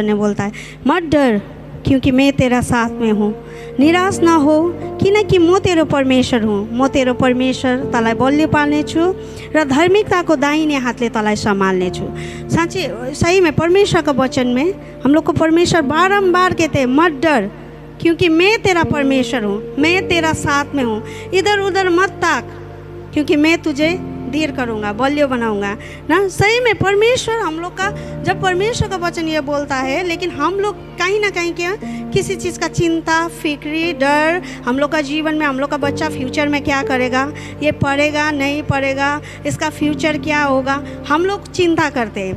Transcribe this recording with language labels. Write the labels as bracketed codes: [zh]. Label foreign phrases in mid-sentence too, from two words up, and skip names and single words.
[hi] ने बोलता है, मत डर क्योंकि मैं तेरा साथ में हूँ, निराश ना हो [ne] किनकि म तेरो परमेश्वर हूँ, म तेरो परमेश्वर तँलाई बलियो पार्नेछु र धार्मिकताको दाहिने हातले तँलाई सम्हाल्ने छु। [hi] साँच्चै सही में परमेश्वर का वचन में हम लोग को परमेश्वर बारंबार कहते हैं, मत डर क्योंकि मैं तेरा परमेश्वर हूँ, मैं तेरा साथ में हूँ, इधर उधर मत ताक क्योंकि मैं तुझे धीर करूँगा, बलियो बनाऊँगा ना। सही में परमेश्वर हम लोग का, जब परमेश्वर का वचन ये बोलता है, लेकिन हम लोग कहीं ना कहीं क्या, किसी चीज़ का चिंता फिक्री डर, हम लोग का जीवन में, हम लोग का बच्चा फ्यूचर में क्या करेगा, ये पढ़ेगा नहीं पढ़ेगा, इसका फ्यूचर क्या होगा, हम लोग चिंता करते हैं।